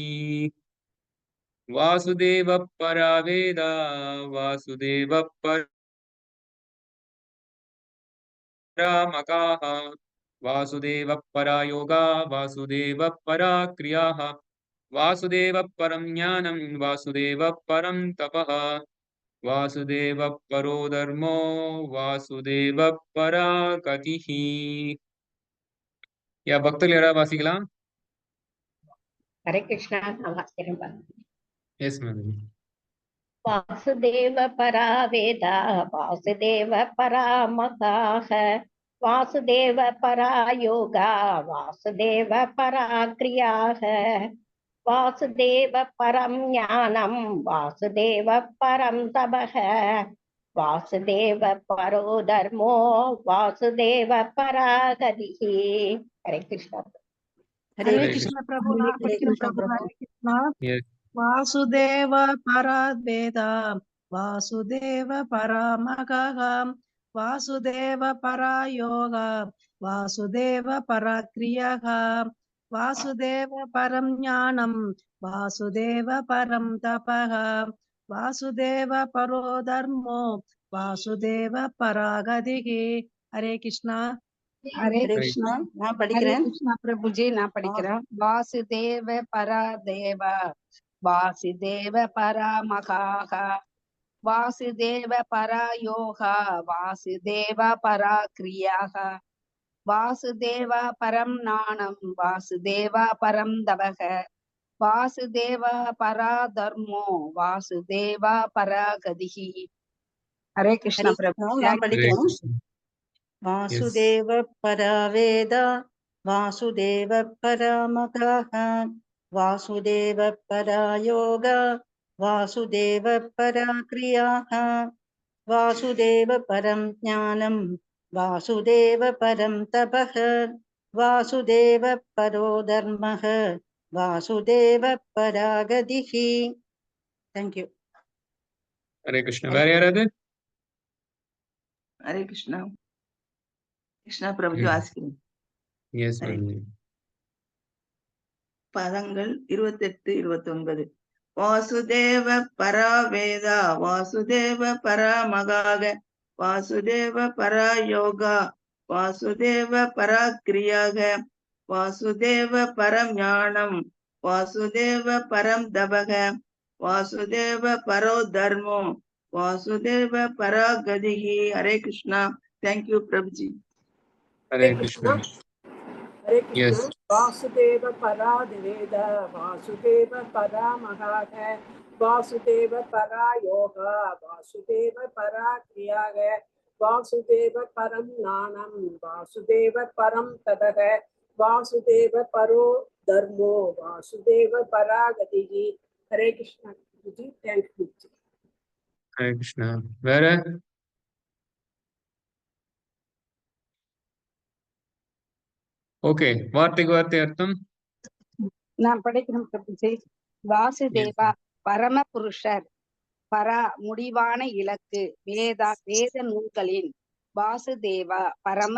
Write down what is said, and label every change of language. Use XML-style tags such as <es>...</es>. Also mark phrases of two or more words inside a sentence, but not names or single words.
<sa>वासुदेव परा वेदा वासुदेव परामकाः वासुदेव परा योगा वासुदेव परा क्रियाः वासुदेव परं ज्ञानं वासुदेव परं तपः वासुदेव परो धर्मो वासुदेव परा गतिः.</sa> <ta>या பக்தர்கள் யாராவது வாசிக்கலாம்? ஹரே கிருஷ்ணா. நான் வாசிக்கிறேன்.</ta> <en>Yes ma'am.</en> <sa>वासुदेव परा वेदा वासुदेव परामकाः वासुदेव परा योगा वासुदेव परा क्रियाः वासुदेव परं ज्ञानं वासुदेव परं तपः वासुदेव परो धर्मो वासुदेव परा गतिः.</sa> <hi>हरे कृष्ण. हरे कृष्ण प्रभु. हरे कृष्ण. वासुदेव परा वेदा वासुदेव परामकः वासुदेव परा योगा वासुदेव परा क्रियाः वासुदेव परं ज्ञानं वासुदेव परं तपः वासुदेव परो धर्मो वासुदेव परा गतिः. हरे कृष्णा. हरे कृष्णा.</hi> <ta>நான் படிக்கிறேன்.</ta> <hi>कृष्णा प्रभु जी.</hi> <ta>நான் படிக்கிறேன்.</ta> <sa>वासुदेव परा देव वासुदेव परामकाः वासुदेव परा योगा वासुदेव परा क्रियाः वासुदेव परं ज्ञानं वासुदेव परं तपः वासुदेव परा धर्मो वासुदेव परा गतिः.</sa> <hi>हरे कृष्ण प्रभु.</hi> <ta>நான் படிக்கிறேன்.</ta> <sa>वासुदेव परा वेदा वासुदेव परामकाः वासुदेव परा योगा वासुदेव परा क्रियाः वासुदेव परं ज्ञानं वासुदेव परं तपः वासुदेव परो धर्मः वासुदेव परा गतिः.</sa> <en>Thank you.</en> <hi>हरे कृष्ण.</hi> <ta>வேற யாராவது?</ta> <hi>हरे कृष्णा.</hi> <ta>கிருஷ்ணா பிரபு வாசிக்கிறேன்.</ta> <en>Yes ma'am.</en> <ta>பதங்கள் 28 29.</ta> <sa>वासुदेव परा वेदा वासुदेव परा मगाग वासुदेव परा योगा वासुदेव परा क्रियाग वासुदेव परम ज्ञानम वासुदेव परम दबग वासुदेव परो धर्मो वासुदेव परा गतिः.</sa> <hi>हरे कृष्णा.</hi> <en>Thank you</en> <hi>प्रभु जी. हरे कृष्ण. हरे कृष्ण.</hi> <sa>वासुदेव परा वेद वासुदेव परा महाग वासुदेव परा योगा वासुदेव परा क्रिया वासुदेव परम ज्ञानम वासुदेव परम तपः वासुदेव परो धर्मो वासुदेव परा गतिः.</sa> <hi>हरे कृष्ण जी.</hi> <en>Thank you.</en> <hi>हरे कृष्ण.</hi> <ta>வேற? ஓகே. வார்த்தைக்கு வார்த்தை அர்த்தம். நான் படிக்கிறேன்</ta> <hi>प्रभु जी.</hi> <ta>வாசுதேவா பரம புருஷர் பரா முடிவான இலக்கு வேத நூல்களின் வாசுதேவா பரம</ta>